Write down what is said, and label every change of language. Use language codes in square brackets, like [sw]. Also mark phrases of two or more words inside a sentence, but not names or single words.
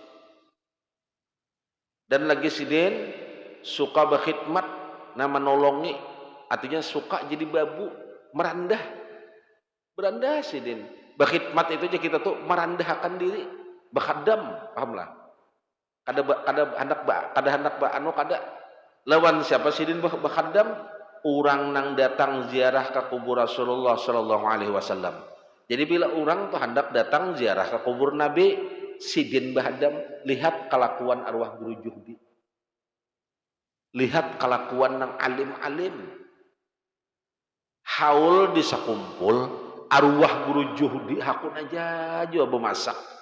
[bjn] Dan lagi sidin suka berkhidmat, nama menolongi, artinya suka jadi babu, berandah sidin. Berkhidmat itu aja kita tuh merendahkan diri, berkhadam, pahamlah. Kada lawan siapa sidin berkhadam? Orang nang datang ziarah ke kubur Rasulullah [ar] صلى الله عليه وسلم. [bjn] Jadi bila orang tuh hendak datang ziarah ke kubur Nabi, sidin bahadam, lihat kelakuan arwah guru Juhdi. Lihat kelakuan nang alim-alim. Haul bisa kumpul, arwah guru Juhdi hakun aja juga bemasak.